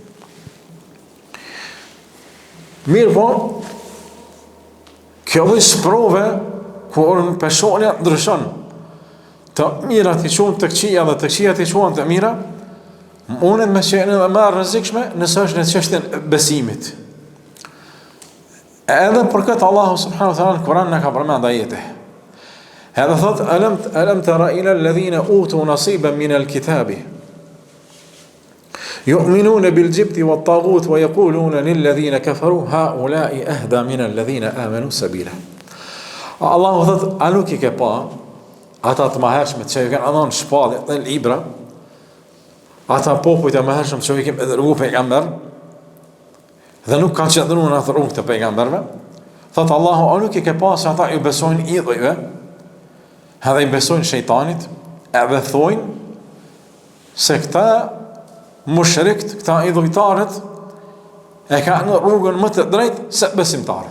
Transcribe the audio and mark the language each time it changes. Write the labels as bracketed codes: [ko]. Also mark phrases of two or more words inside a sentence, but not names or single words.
[sq] Mirë po, kjo dhe sprove, kur në personja ndryshon, të mira të qunë të këqia dhe të këqia të qunë të mira, mundet me qenë dhe marë rrezikshme nësë është në çështjen e besimit. Edhe për këtë Allahu [ar] سبحانه وتعالى [sq] në Kur'an në ka përmend ajete. Edhe thot, [ar] ألم تر إلى الذين أوتوا نصيبا من الكتاب يؤمنون بالجبت والطاغوت ويقولون للذين كفروا هؤلاء أهدى من الذين آمنوا سبيلا. [sq] Allahu thot, a nuk i ke pa ata të mëhershëm që i kanë dhënë shpallje dhe libra, ata popujt e mëhershëm që i kanë dërguar pejgamber, dhe nuk kanë qëndruar në atë rrugë të pejgamberëve, thotë Allahu, a nuk i ke pa se ata ju besojnë idhujve, edhe i besojnë shejtanit, edhe thojnë se këta mushrikt, këta idhujtarët, e kanë në rrugën më të drejtë se besimtarët.